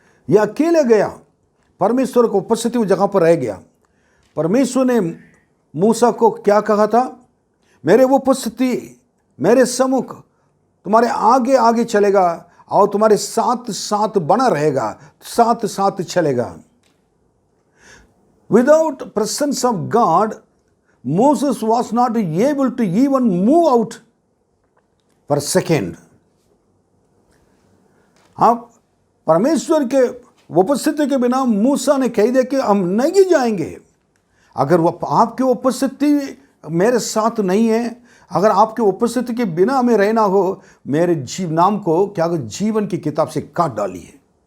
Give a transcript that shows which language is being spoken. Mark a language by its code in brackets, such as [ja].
[hi] यह अकेले गया, परमेश्वर को उपस्थिति उस जगह पर रह गया। परमेश्वर ने मूसा को क्या कहा था? मेरे वो उपस्थिति, मेरे सम्मुख तुम्हारे आगे आगे चलेगा और तुम्हारे साथ साथ बना रहेगा, साथ साथ चलेगा। [en] Without presence of God, Moses was not able to even move out for a second. [hi] आप परमेश्वर के उपस्थिति के बिना मूसा ने कह दिया कि हम नहीं जाएंगे। अगर वो आपकी उपस्थिति मेरे साथ नहीं है, अगर आपके उपस्थिति के बिना हमें रहना हो, मेरे नाम को क्या जीवन की किताब से काट डालिए।